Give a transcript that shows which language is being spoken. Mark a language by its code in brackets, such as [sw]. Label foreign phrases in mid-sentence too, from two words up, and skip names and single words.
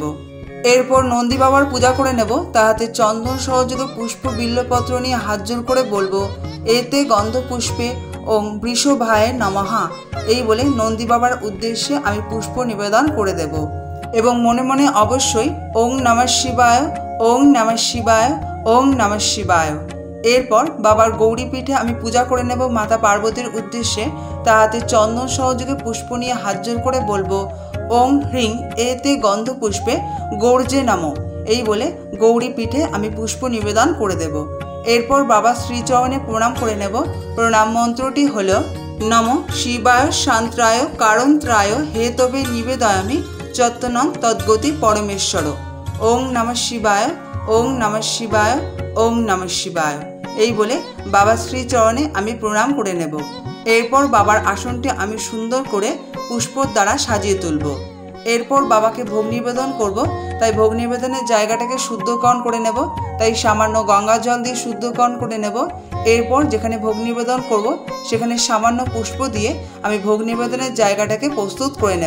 [bn] এরপর নন্দী বাবার পূজা করে নেব, তাহাতে চন্দন সহযোগে পুষ্প বিল্লপত্র নিয়ে হাত জোর করে বলবো, [sa] এতে গন্ধ পুষ্পে ওং বৃষভায় নমহা। [bn] এই বলে নন্দী বাবার উদ্দেশ্যে আমি পুষ্প নিবেদন করে দেব এবং মনে মনে অবশ্যই [sa] ওং নমঃ শিবায় ওং নমঃ শিবায় ওং নমঃ শিবায়। [bn] এরপর বাবার গৌরী পীঠে আমি পূজা করে নেব মাতা পার্বতীর উদ্দেশ্যে, তাহাতে চন্দন সহযোগে পুষ্প নিয়ে হাত জোর করে বলবো, [sa] ওং হ্রিং এতে গন্ধ পুষ্পে গৌর্যে নমঃ। [bn] এই বলে গৌরী পীঠে আমি পুষ্প নিবেদন করে দেব। এরপর বাবা শ্রীচরণে প্রণাম করে নেব। প্রণাম মন্ত্রটি হল, [sa] নম শিবায় শান্ত্রায় কারণত্রায় হে তবে নিবেদয়ামি যত্নং তদ্গতি পরমেশ্বর। ওং নমঃ শিবায় ওং নমঃ শিবায় ওং নমঃ শিবায়। [bn] এই বলে বাবার শ্রীচরণে আমি প্রণাম করে নেব। এরপর বাবার আসনটি আমি সুন্দর করে পুষ্পর দ্বারা সাজিয়ে তুলব। এরপর বাবাকে ভোগ নিবেদন করব, তাই ভোগ নিবেদনের জায়গাটাকে শুদ্ধকরণ করে নেব। তাই সামান্য গঙ্গা জল দিয়ে শুদ্ধকরণ করে নেব। এরপর যেখানে ভোগ নিবেদন করব সেখানে সামান্য পুষ্প দিয়ে আমি ভোগ নিবেদনের জায়গাটাকে প্রস্তুত করে নেব।